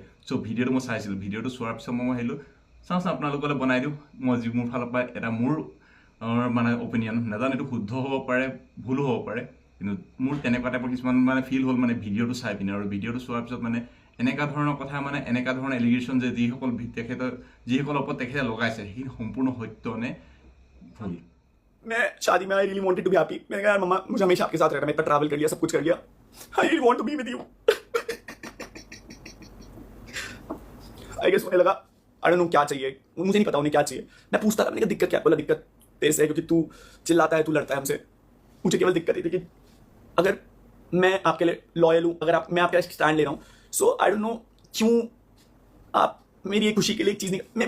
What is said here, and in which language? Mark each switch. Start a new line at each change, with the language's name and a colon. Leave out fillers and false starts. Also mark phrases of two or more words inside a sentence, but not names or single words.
Assamese: চ' ভিডিঅ'টো মই চাইছিলোঁ, ভিডিঅ'টো চোৱাৰ পিছত মই আহিলোঁ চাওঁ আপোনালোকলৈ বনাই দিওঁ মই মোৰ ফালৰ পৰা এটা মোৰ মানে অপিনিয়ন। নাজানো এইটো শুদ্ধ হ'ব পাৰে, ভুলো হ'ব পাৰে, কিন্তু মোৰ তেনেকুৱা টাইপৰ কিছুমান মানে ফিল হ'ল মানে ভিডিঅ'টো চাই পিনে। আৰু ভিডিঅ'টো চোৱাৰ পিছত মানে এনেকুৱা ধৰণৰ কথা, মানে এনেকুৱা ধৰণৰ এলিগেশ্যন যে যিসকলৰ ওপৰত তেখেতে লগাইছে সেই সম্পূৰ্ণ সত্য নে ভুল।
Hindi: मैं शादी में
English: I really wanted to be happy.
Hindi: मैंने कहा यार मम्मा मुझे हमेशा आपके साथ रहना, मैं इतना ट्रैवल कर लिया, सब कुछ कर लिया,
English: I really want to be with you. I guess
Hindi: मुझे लगा
English: I don't know
Hindi: क्या चाहिए, मुझे नहीं पता उन्हें क्या चाहिए। मैं पूछता था, मैंने कहा दिक्कत क्या है? बोला दिक्कत तेरे से है क्योंकि तू चिल्लाता है, तू लड़ता है हमसे। मुझे केवल दिक्कत ये थी कि अगर मैं आपके लिए लॉयल हूँ, अगर मैं आपके लिए स्टैंड ले रहा हूँ,
English: so I don't know
Hindi: क्यों आप मेरी एक खुशी के लिए एक चीज़ नहीं।